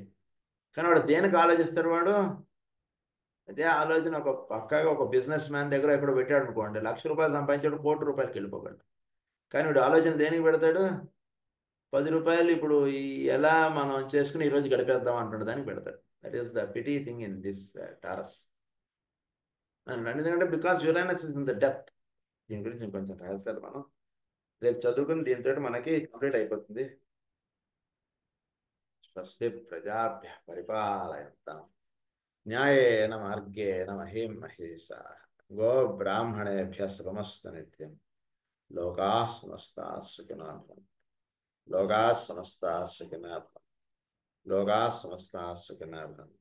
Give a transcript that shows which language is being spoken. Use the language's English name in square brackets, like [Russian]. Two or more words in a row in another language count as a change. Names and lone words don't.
[Telugu] కానీ వాడు దేనికి ఆలోచిస్తాడు, వాడు అదే ఆలోచన ఒక పక్కగా ఒక బిజినెస్ మ్యాన్ దగ్గర ఎక్కడ పెట్టాడు అనుకోండి, ₹1,00,000 సంపాదించాడు, ₹1,00,00,000 వెళ్ళిపోగలడు. కానీ వీడు ఆలోచన దేనికి పెడతాడు, ₹10 ఇప్పుడు ఎలా మనం చేసుకుని ఈరోజు గడిపేద్దాం అంటున్న దానికి పెడతాడు. [English] That is the pity thing in this Taurus. ఎందుకంటే because Uranus is in the depth. [Telugu] దీని గురించి ఇంకొంచెం రాస్తారు మనం రేపు చదువుకుని, దీంతో మనకి కంప్లీట్ అయిపోతుంది. [Sanskrit] స్వస్తి ప్రజాభ్య పరిపాలయంతాం న్యాయేన మార్గేణ మహీం మహేషాః గో బ్రాహ్మణేభ్యः శుభమస్తు నిత్యం. లోకాః సమస్తాః సుఖినో భవంతు. లోకాః సమస్తాః సుఖినో భవంతు. లోకాః సమస్తాః సుఖినో భవంతు.